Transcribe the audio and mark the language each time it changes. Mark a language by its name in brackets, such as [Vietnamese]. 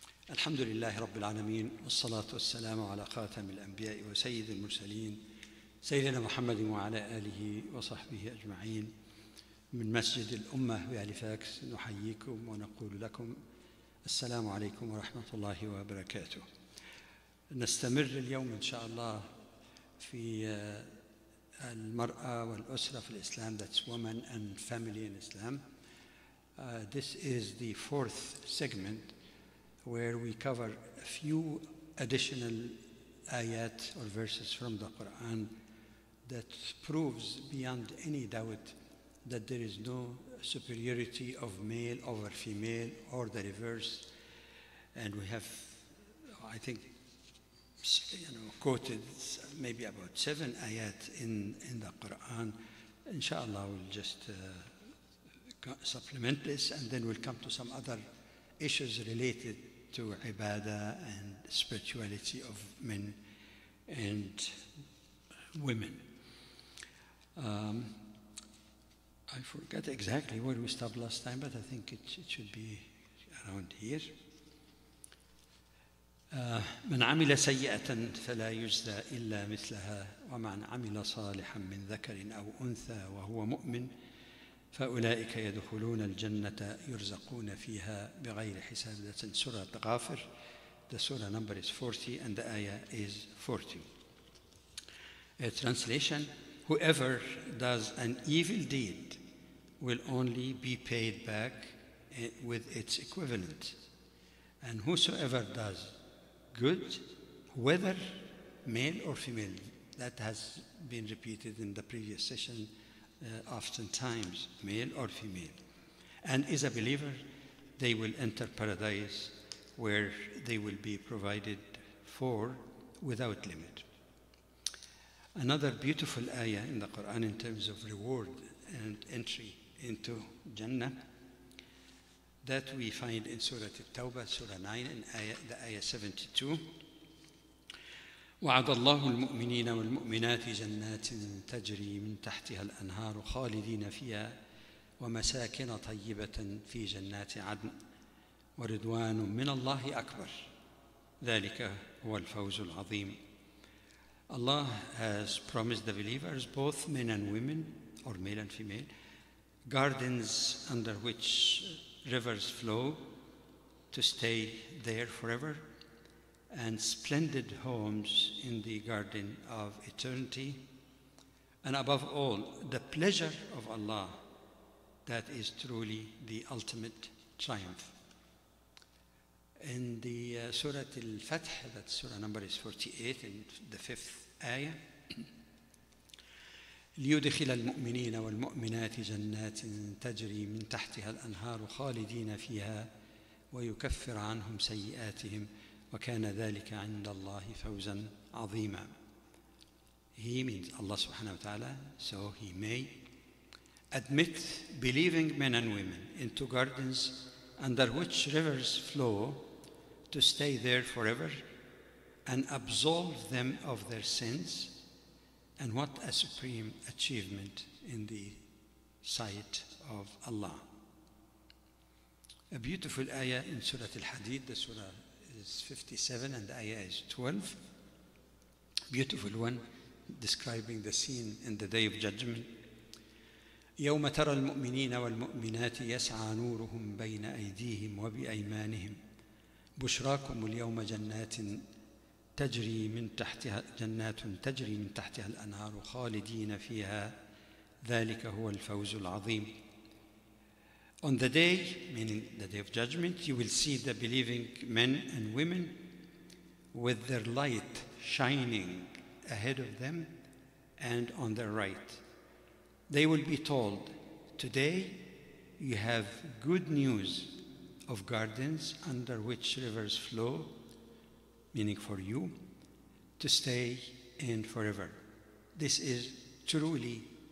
[Arabic] الحمد لله رب العالمين والصلاة والسلام على خاتم الأنبياء وسيد المرسلين سيدنا محمد وعلى آله وصحبه أجمعين. من مسجد الأمة بهاليفاكس نحييكم ونقول لكم السلام عليكم ورحمة الله وبركاته. نستمر اليوم إن شاء الله في المرأة والأسرة في الإسلام. [English] That's women and family in Islam. This is the fourth segment where we cover a few additional ayat or verses from the Quran that proves beyond any doubt that there is no superiority of male over female or the reverse. And we have, I think, quoted maybe about 7 ayat in the Quran. Inshallah, we'll just supplement this, and then we'll come to some other issues related to ibadah and spirituality of men and women. I forget exactly where we stopped last time, but I think it should be around here. [Arabic] من عمل سيئة فلا يجزى إلا مثلها ومن عمل صالحا من ذكر أو أنثى وهو مؤمن فأولئك يدخلون الجنة يرزقون فيها بغير حساب. [English] That's in Surah Ghafir. The surah number is 40 and the ayah is 40. A translation: whoever does an evil deed will only be paid back with its equivalent, and whosoever does good, whether male or female, that has been repeated in the previous session oftentimes, male or female, and is a believer, they will enter paradise where they will be provided for without limit. Another beautiful ayah in the Quran in terms of reward and entry into Jannah that we find in Surah At-Tawbah, Surah 9, and the ayah 72. [Arabic] وعد الله المؤمنين والمؤمنات جنات تجري من تحتها الأنهار خالدين فيها ومساكن طيبة في جنات عدن ورضوان من الله أكبر ذلك هو الفوز العظيم. [English] Allah has promised the believers, both men and women, or male and female, gardens under which rivers flow to stay there forever, and splendid homes in the garden of eternity, and above all, the pleasure of Allah, that is truly the ultimate triumph. In the Surah Al-Fath, that surah number is 48, in the 5th ayah, [Arabic] ليدخل المؤمنين والمؤمنات جنات تجري من تحتها الأنهار خالدين فيها ويكفر عنهم سيئاتهم وكان ذلك عند الله فوزا عظيما. [English] He means Allah subhanahu wa ta'ala, so He may admit believing men and women into gardens under which rivers flow to stay there forever and absolve them of their sins. And what a supreme achievement in the sight of Allah. A beautiful ayah in Surah Al-Hadid, the surah is 57 and the ayah is 12. Beautiful one, describing the scene in the Day of Judgment. [Arabic] يوم ترى المؤمنين والمؤمنات يسعى نورهم بين أيديهم وبأيمانهم بشراكم اليوم جنات تجري من تحتها الأنهار خالدين فيها ذلك هو الفوز العظيم. [English] On the day, meaning the Day of Judgment, you will see the believing men and women with their light shining ahead of them and on their right. They will be told, today you have good news of gardens under which rivers flow, meaning for you, to stay in forever. This is truly